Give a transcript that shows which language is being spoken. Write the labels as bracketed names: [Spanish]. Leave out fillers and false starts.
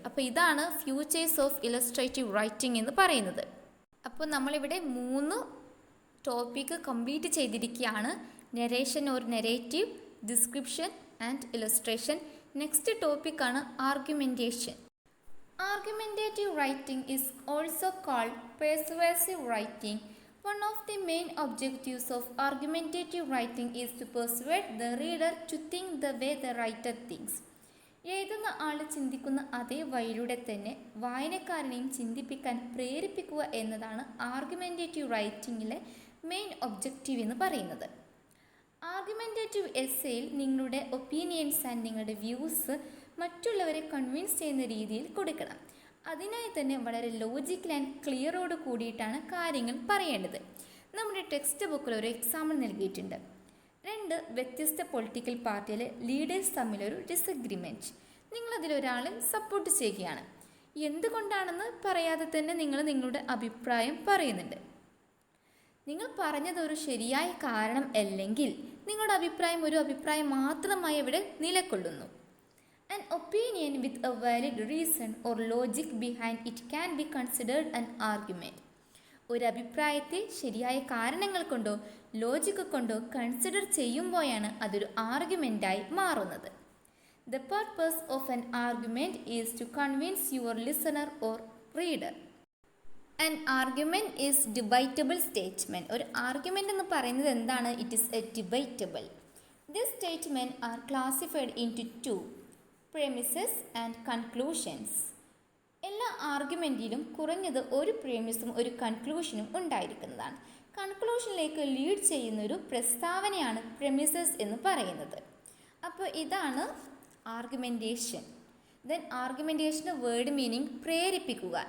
[Malayalam] അപ്പോൾ ഇതാണ് futures of illustrative writing എന്ന് പറയുന്നത്. അപ്പോൾ നമ്മളിവിടെ 3 ടോപ്പിക്ക് കംപ്ലീറ്റ് ചെയ്തിരിക്കുകയാണ്. Narration or narrative, description and illustration. Next ടോപ്പിക്കാണ് ആർഗ്യുമെൻറ്റേഷൻ. [English] Argumentative writing is also called persuasive writing. One of the main objectives of argumentative writing is to persuade the reader to think the way the writer thinks. [Malayalam] എഴുതുന്ന ആൾ ചിന്തിക്കുന്ന അതേ വഴിയിലൂടെ തന്നെ വായനക്കാരനെയും ചിന്തിപ്പിക്കാൻ പ്രേരിപ്പിക്കുക എന്നതാണ് argumentative റൈറ്റിങ്ങിലെ main objective എന്ന് പറയുന്നത്. Argumentative എസ്സേയിൽ നിങ്ങളുടെ opinions and നിങ്ങളുടെ വ്യൂസ് മറ്റുള്ളവരെ കൺവിൻസ് ചെയ്യുന്ന രീതിയിൽ കൊടുക്കണം. അതിനായി തന്നെ വളരെ ലോജിക്കൽ ആൻഡ് ക്ലിയറോട് കൂടിയിട്ടാണ് കാര്യങ്ങൾ പറയേണ്ടത്. നമ്മുടെ ടെക്സ്റ്റ് ബുക്കിൽ ഒരു എക്സാമ്പിൾ നൽകിയിട്ടുണ്ട്. 2 വ്യത്യസ്ത പൊളിറ്റിക്കൽ പാർട്ടിയിലെ ലീഡേഴ്സ് തമ്മിലൊരു ഡിസഗ്രിമെൻറ്റ്. നിങ്ങളതിലൊരാളെ സപ്പോർട്ട് ചെയ്യുകയാണ്. എന്തുകൊണ്ടാണെന്ന് പറയാതെ തന്നെ നിങ്ങൾ നിങ്ങളുടെ അഭിപ്രായം പറയുന്നുണ്ട്. നിങ്ങൾ പറഞ്ഞതൊരു ശരിയായ കാരണം അല്ലെങ്കിൽ നിങ്ങളുടെ അഭിപ്രായം ഒരു അഭിപ്രായം മാത്രമായി ഇവിടെ നിലകൊള്ളുന്നു. [English] An opinion with a valid reason or logic behind it can be considered an argument. [Malayalam] ഒരു അഭിപ്രായത്തെ ശരിയായ കാരണങ്ങൾ കൊണ്ടോ ലോജിക്ക് കൊണ്ടോ കൺസിഡർ ചെയ്യുമ്പോഴാണ് അതൊരു ആർഗ്യുമെൻ്റായി മാറുന്നത്. [English] The purpose of an argument is to convince your listener or reader. An argument is debatable statement. [Malayalam] ഒരു ആർഗ്യുമെൻ്റ് എന്ന് പറയുന്നത് എന്താണ്? [English] It is a debatable. This statement are classified into 2. Premises and conclusions. [Malayalam] എല്ലാ ആർഗ്യുമെൻറ്റിലും കുറഞ്ഞത് ഒരു പ്രീമിസും ഒരു കൺക്ലൂഷനും ഉണ്ടായിരിക്കുന്നതാണ്. കൺക്ലൂഷനിലേക്ക് ലീഡ് ചെയ്യുന്നൊരു പ്രസ്താവനയാണ് പ്രെമിസസ് എന്ന് പറയുന്നത്. അപ്പോൾ ഇതാണ് ആർഗ്യുമെൻറ്റേഷൻ. Then ആർഗ്യുമെൻറ്റേഷൻ്റെ word meaning പ്രേരിപ്പിക്കുക.